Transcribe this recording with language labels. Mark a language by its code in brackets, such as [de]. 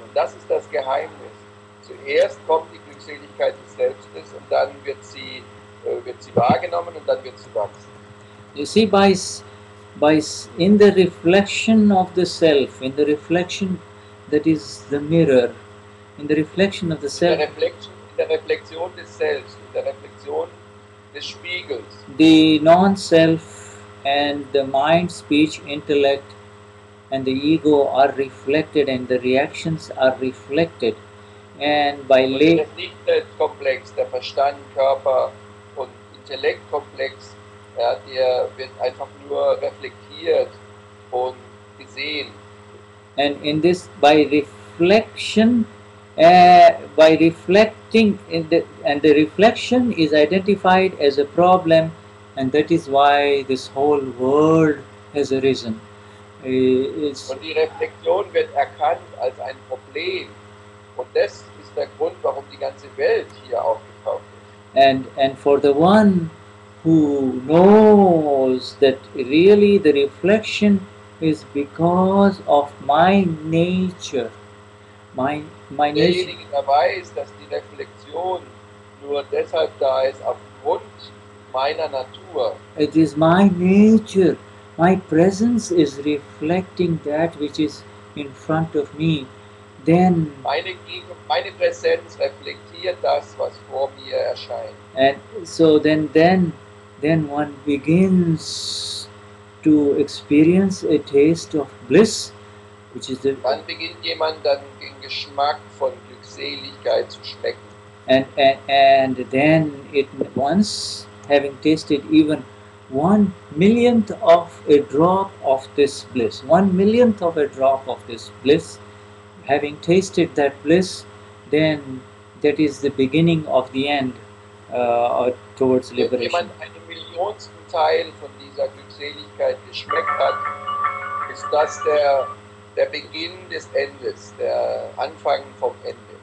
[de] Und das ist das Geheimnis. Zuerst kommt die Glückseligkeit des Selbstes und dann wird sie wahrgenommen und dann wird sie wachsen. [en] You see, in the reflection of the self, in the reflection that is the mirror, in the reflection of the self, [de] in der Reflexion des Selbst, in der Reflexion des Spiegels, [en] the non-self and the mind, speech, intellect and the ego are reflected, and the reactions are reflected. And by [de] der Nicht-Selbst-Komplex, der Verstand, Körper und Intellektkomplex, ja, der wird einfach nur reflektiert und gesehen. [en] And in this, by reflection, by reflecting and the reflection is identified as a problem, and that is why this whole world has arisen. [de] Und die Reflexion wird erkannt als ein Problem, und das ist der Grund, warum die ganze Welt hier aufgetaucht ist. [en] And for the one who knows that really the reflection is because of my nature, my nature. [de] Derjenige, der weiß, dass die Reflexion nur deshalb da ist aufgrund meiner Natur. [en] It is my nature. My presence is reflecting that which is in front of me. Then [de] meine Präsenz reflektiert das, was vor mir erscheint. [en] And so then one begins to experience a taste of bliss, which is the. [de] Dann beginnt jemand dann den Geschmack von Glückseligkeit zu schmecken. [en] And then it, once having tasted even 1/1,000,000th of a drop of this bliss, 1/1,000,000th of a drop of this bliss, having tasted that bliss, then that is the beginning of the end towards liberation. [de] Wenn jemand einen Millionsten Teil von dieser Glückseligkeit geschmeckt hat, ist das der Beginn des Endes, der Anfang vom Ende.